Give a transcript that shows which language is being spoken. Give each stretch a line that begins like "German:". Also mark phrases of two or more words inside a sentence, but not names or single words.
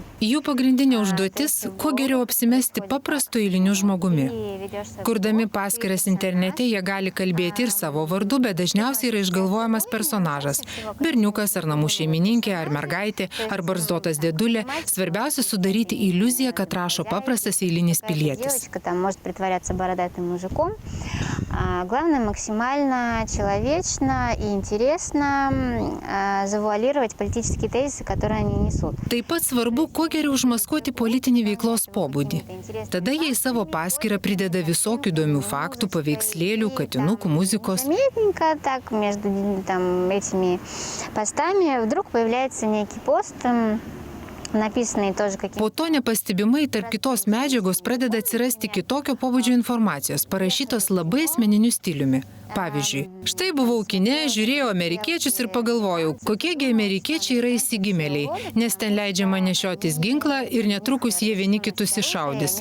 Lithuanian: Jų pagrindinė užduotis – kuo geriau apsimesti paprastu eiliniu žmogumi. Kurdami paskyras internete, jie gali kalbėti ir savo vardu, bet dažniausiai yra išgalvojamas personažas – berniukas ar namų šeimininkė, ar mergaitė, ar barzdotas dėdulė. Svarbiausia sudaryti iliuziją, kad rašo paprastas eilinis pilietis.
Russian: Там может притворяться бородатым мужиком. Главное максимально человечно и интересно завуалировать политические тезисы, которые они несут.
Lithuanian: Taip pat svarbu, kuo geriau užmaskuoti politinį veiklos pobūdį. Tada jie į savo paskyrą prideda visokių įdomių faktų, paveikslėlių, katinukų, muzikos.
Russian: Заметненько так между этими постами вдруг появляется некий пост
Lithuanian: Po to nepastebimai tarp kitos medžiagos pradeda atsirasti kitokio pobūdžio informacijos, parašytos labai asmeniniu stiliumi. Pavyzdžiui, štai buvau kine, žiūrėjau amerikiečius ir pagalvojau, kokiegi amerikiečiai yra įsigimėliai, nes ten leidžiama nešiotis ginklą ir netrukus jie vieni kitus iššaudys.